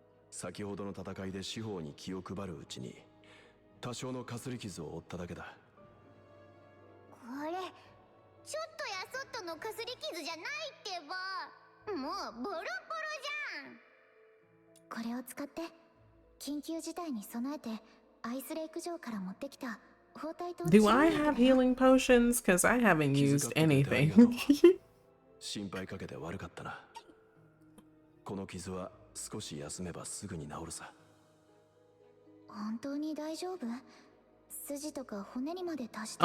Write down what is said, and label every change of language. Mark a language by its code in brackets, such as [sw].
[ja] 先ほどの戦いで四方に気を配るうちに多少のかすり傷を負っただけだ。これちょっとやそっとのかすり傷じゃないってば。もうボロボロじゃん。これを使って緊急事態に備えてアイスレイク城から持ってきた包帯と。 [en] Do I have healing potions? Because I haven't used anything. [ja] 心配かけて悪かったな。この傷は少し休めばすぐに治るさ。本当に大丈夫？筋とか骨にまで達して。